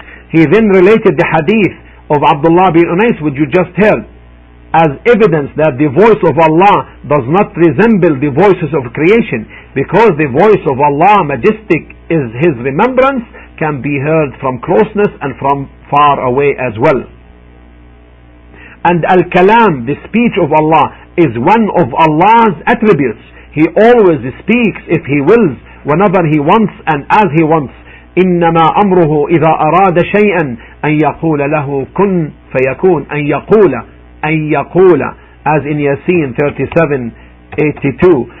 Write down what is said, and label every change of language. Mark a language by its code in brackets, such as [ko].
[en] He then related the hadith of Abdullah bin Unais, which you just heard, as evidence that the voice of Allah does not resemble the voices of creation, because the voice of Allah, majestic is His remembrance, can be heard from closeness and from far away as well. And al-kalam, the speech of Allah, is one of Allah's attributes. He always speaks if He wills, whenever He wants and as He wants. [ar] إنما أمره إذا أراد شيئا أن يقول له كن فيكون. أن يقول, [en] as in Yasin 37:82.